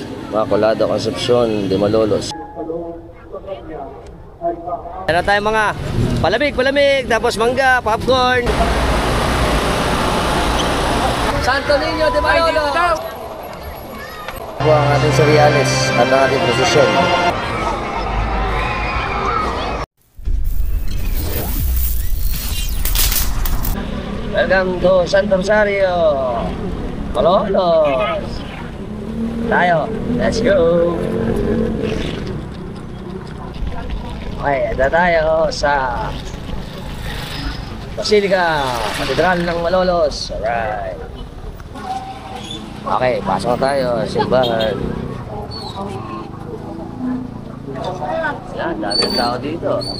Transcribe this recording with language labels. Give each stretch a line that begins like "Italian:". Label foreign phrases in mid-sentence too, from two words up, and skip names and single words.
Filipino: Immaculada Concepcion de Malolos. Ano tayo mga palamig, tapos mangga, popcorn. Santo Niño de Malolos. Ito ang ating cereales at ang ating prosesyon.
English: Welcome to Santo Rosario, Malolos.
Filipino: Tayo,
English: let's go.
Filipino: Okay, ito tayo sa Basilica, Katedral ng Malolos. Alright. Okay, pasok tayo, simbahan. Yan, daming tao dito.